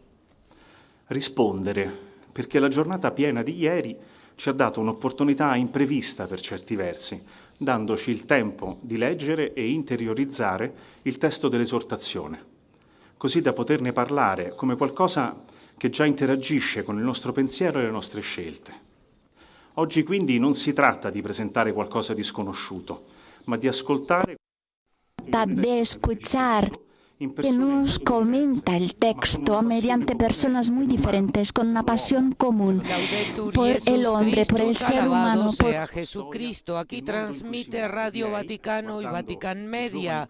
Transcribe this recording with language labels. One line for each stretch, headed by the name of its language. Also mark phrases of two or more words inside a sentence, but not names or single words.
Italian: Rispondere, perché la giornata piena di ieri ci ha dato un'opportunità imprevista per certi versi, dandoci il tempo di leggere e interiorizzare il testo dell'esortazione, così da poterne parlare come qualcosa che già interagisce con il nostro pensiero e le nostre scelte. Oggi quindi non si tratta di presentare qualcosa di sconosciuto, ma di ascoltare
Spanish: de escuchar que nos comenta el texto mediante personas muy diferentes, con una pasión común por el hombre, por el ser humano. Por a Jesucristo. Aquí transmite Radio Vaticano y Vatican Media.